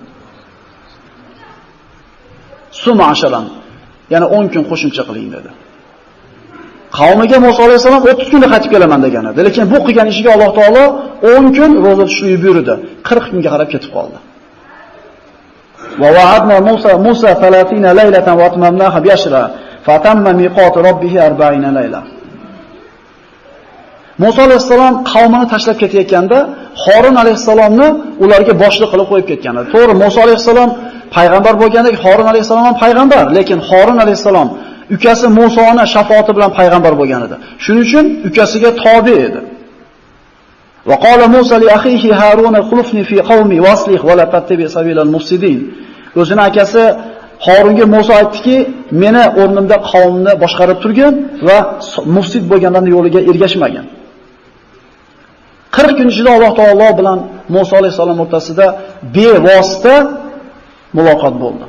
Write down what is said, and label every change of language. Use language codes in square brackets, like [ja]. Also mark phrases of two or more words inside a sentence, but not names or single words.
[ar] ثم عشرا, [uz] ya'ni 10 kun qo'shimcha qiling dedi. Qavmiga Musa alayhisalom 30 kunda qaytib kelaman degan edi. Lekin bu qilgan ishiga Alloh taolo 10 kun roza tutishni buyurdi. 40 kunga qarab ketib qoldi. [ar] وواعدنا موسى 30 ليلة وأتممناها ب 10 فتم ميقات ربه 40 ليلة. [uz] Musa alayhisalom qavmini tashlab ketayotganda Xorin alayhisalomni ularga boshliq qilib qo'yib ketgan edi. To'g'ri, Musa alayhisalom payg'ambar bo'lgandek Xorin alayhisalom ham payg'ambar, lekin Xorin alayhisalom ukasi Musoni shafoati bilan payg'ambar bo'lgan edi. Shuning uchun ukasiga tobe edi. [ar] وقال موسى لأخيه هارون اخلفني في قومي وأصلح ولا تتبع سبيل المفسدين. [uz] O'zining akasi Harunga Musa aytdiki, meni o'rnimda qavmni boshqarib turgin va mufsid bo'lganlarning yo'liga ergashmagan. 40 kun ichida Alloh taolo bilan Musa alayhisalom o'rtasida bevosita muloqot bo'ldi.